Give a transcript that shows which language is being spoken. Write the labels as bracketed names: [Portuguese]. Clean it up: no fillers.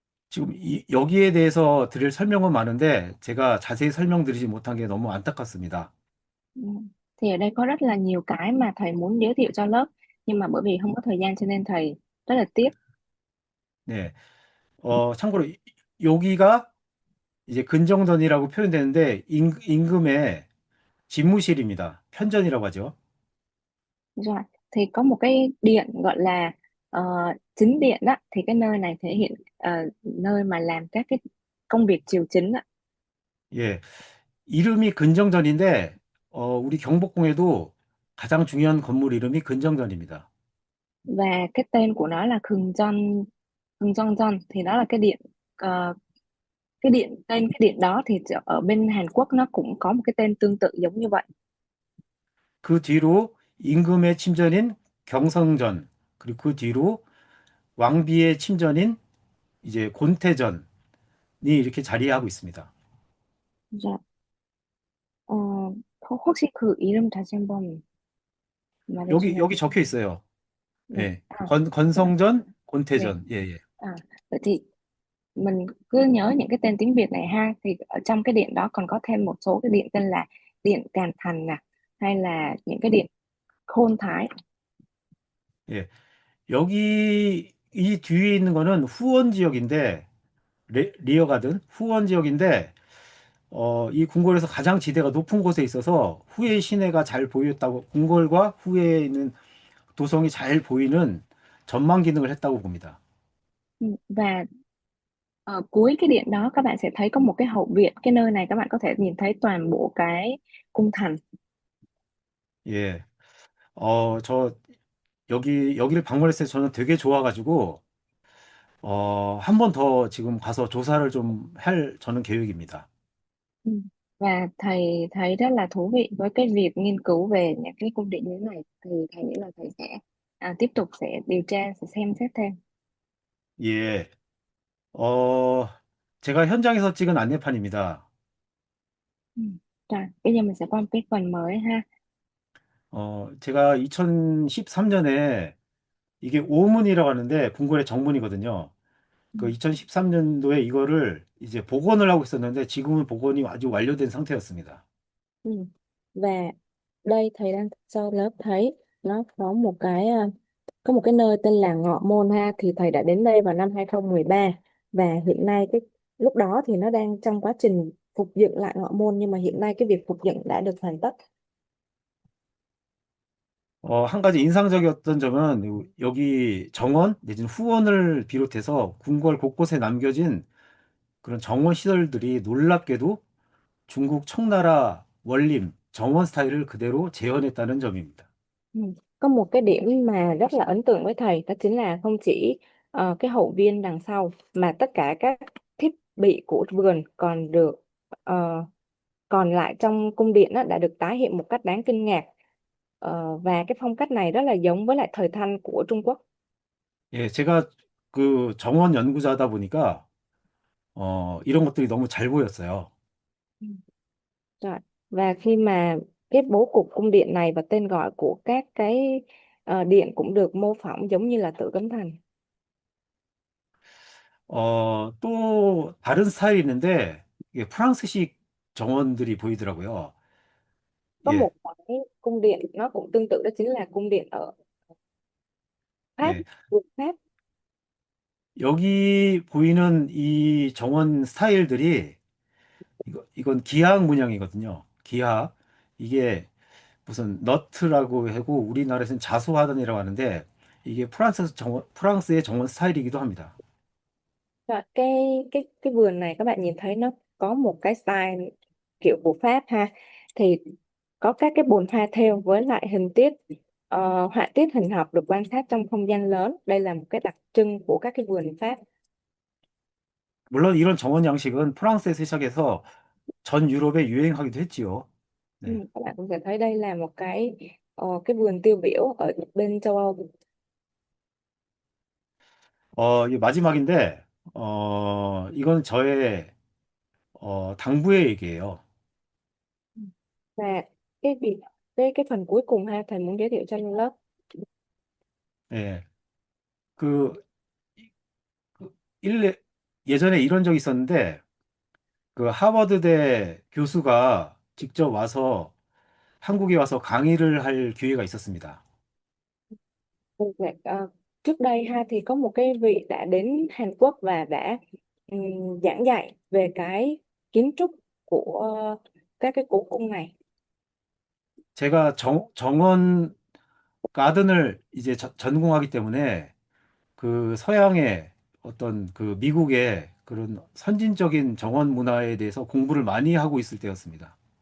[Korean] 지금 여기에 대해서 드릴 설명은 많은데 제가 자세히 설명드리지 못한 게 너무 안타깝습니다. [Vietnamese] Ừ. Thì ở đây có rất là nhiều cái mà thầy muốn giới thiệu cho lớp, nhưng mà bởi vì không có thời gian cho nên thầy rất là tiếc. [Korean] 네. 참고로 여기가 이제 근정전이라고 표현되는데 임금의 집무실입니다. 편전이라고 하죠. [Vietnamese] Rồi, thì có một cái điện gọi là ờ, chính điện đó, thì cái nơi này thể hiện nơi mà làm các cái công việc triều chính đó. [Korean] 예. 이름이 근정전인데 우리 경복궁에도 가장 중요한 건물 이름이 근정전입니다. [Vietnamese] Và cái tên của nó là Khương John, thì đó là cái điện, ờ, cái điện, tên cái điện đó thì ở bên Hàn Quốc nó cũng có một cái tên tương tự giống như vậy. [Korean] 그 뒤로 임금의 침전인 경성전, 그리고 그 뒤로 왕비의 침전인 이제 곤태전이 이렇게 자리하고 있습니다. [Vietnamese] Rồi. [Korean] 어, 혹시 그 이름 다시 한번 여기 말해주면. 여기 적혀 있어요. [Vietnamese] Dạ. [Korean] 예. [Vietnamese] À, dạ. [Korean] 건성전, [Vietnamese] Dạ. [Korean] 곤태전. 예, 예. [Vietnamese] À, vậy thì mình cứ nhớ những cái tên tiếng Việt này ha, thì ở trong cái điện đó còn có thêm một số cái điện tên là điện Càn Thành nè, hay là những cái điện Khôn Thái. [Korean] 예. 여기 이 뒤에 있는 거는 후원 지역인데 리어가든 후원 지역인데 이 궁궐에서 가장 지대가 높은 곳에 있어서 후의 시내가 잘 보였다고 궁궐과 후에 있는 도성이 잘 보이는 전망 기능을 했다고 봅니다. [Vietnamese] Và ở cuối cái điện đó các bạn sẽ thấy có một cái hậu viện, cái nơi này các bạn có thể nhìn thấy toàn bộ cái cung thành. [Korean] 예. 저 여기를 방문했을 때 저는 되게 좋아가지고 한 번 더 지금 가서 조사를 좀 할 저는 계획입니다. [Vietnamese] Ừ. Và thầy thấy rất là thú vị với cái việc nghiên cứu về những cái cung điện như thế này, thì thầy nghĩ là thầy sẽ tiếp tục sẽ điều tra, sẽ xem xét thêm. [Korean] 예. 어, 제가 현장에서 찍은 안내판입니다. [Vietnamese] Ừ. Rồi, bây giờ mình sẽ qua một cái phần mới ha. [Korean] 제가 2013년에 이게 오문이라고 하는데 궁궐의 정문이거든요. [Vietnamese] Ừ. [Korean] 그 2013년도에 이거를 이제 복원을 하고 있었는데 지금은 복원이 아주 완료된 상태였습니다. [Vietnamese] Ừ. Và đây thầy đang cho lớp thấy nó có một cái có một cái nơi tên là Ngọ Môn ha, thì thầy đã đến đây vào năm 2013, và hiện nay cái lúc đó thì nó đang trong quá trình phục dựng lại Ngọ Môn, nhưng mà hiện nay cái việc phục dựng đã được hoàn tất. [Korean] 한 가지 인상적이었던 점은 여기 정원 내지는 후원을 비롯해서 궁궐 곳곳에 남겨진 그런 정원 시설들이 놀랍게도 중국 청나라 원림 정원 스타일을 그대로 재현했다는 점입니다. [Vietnamese] Ừ. Có một cái điểm mà rất là ấn tượng với thầy, đó chính là không chỉ cái hậu viên đằng sau, mà tất cả các thiết bị của vườn còn được ờ, còn lại trong cung điện á, đã được tái hiện một cách đáng kinh ngạc. Và cái phong cách này rất là giống với lại thời Thanh của Trung Quốc. [Korean] 예, 제가 그 정원 연구자다 보니까 이런 것들이 너무 잘 보였어요. [Vietnamese] Ừ. Rồi. Và khi mà cái bố cục cung điện này và tên gọi của các cái điện cũng được mô phỏng giống như là Tử Cấm Thành. [Korean] 또 다른 스타일이 있는데 이게 프랑스식 정원들이 보이더라고요. [Vietnamese] Có một [Korean] 예, [Vietnamese] cái cung điện nó cũng tương tự, đó chính là cung điện ở Pháp, [Korean] 예. [Vietnamese] vườn Pháp. [Korean] 여기 보이는 이 정원 스타일들이 이건 기하학 문양이거든요. 기하학. 이게 무슨 너트라고 하고 우리나라에서는 자수화단이라고 하는데 이게 프랑스의 정원 스타일이기도 합니다. [Vietnamese] Rồi, cái vườn này các bạn nhìn thấy nó có một cái style kiểu của Pháp ha, thì có các cái bồn hoa thêu với lại hình tiết họa tiết hình học được quan sát trong không gian lớn. Đây là một cái đặc trưng của các cái vườn Pháp. [Korean] 물론 이런 정원 양식은 프랑스에서 시작해서 전 유럽에 유행하기도 했지요. [Vietnamese] Ừ, [Korean] 네. [Vietnamese] các bạn cũng sẽ thấy đây là một cái cái vườn tiêu biểu ở bên châu Âu. [Korean] 이 마지막인데, 이건 저의 당부의 얘기예요. [Vietnamese] Và cái việc cái phần cuối cùng ha, thầy muốn giới thiệu cho lớp. [Korean] 예, 그, 그 예전에 이런 적이 있었는데, 그 하버드대 교수가 직접 와서 한국에 와서 강의를 할 gi회가 있었습니다. [Vietnamese] Dạ, trước đây ha thì có một cái vị đã đến Hàn Quốc và đã giảng dạy về cái kiến trúc của các cái cố cung này. [Korean] 제가 정원 가든을 이제 전공하기 때문에 그 서양의 어떤 그 미국의 그런 선진적인 정원 문화에 대해서 공부를 많이 하고 있을 때였습니다.